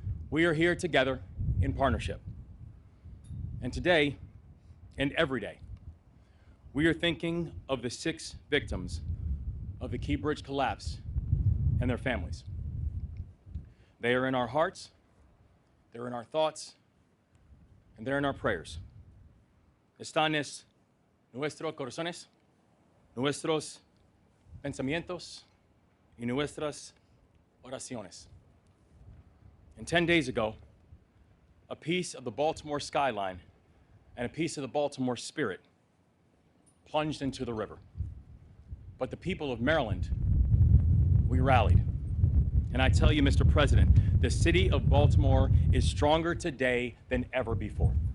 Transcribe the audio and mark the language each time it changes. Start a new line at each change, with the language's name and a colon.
English: We are here together in partnership. And today, and every day, we are thinking of the 6 victims of the Key Bridge collapse and their families. They are in our hearts, they're in our thoughts, and they're in our prayers.
Spanish: Están en nuestros corazones, nuestros pensamientos, y nuestras oraciones.
English: And 10 days ago, a piece of the Baltimore skyline and a piece of the Baltimore spirit plunged into the river. But the people of Maryland, we rallied. And I tell you, Mr. President, the city of Baltimore is stronger today than ever before.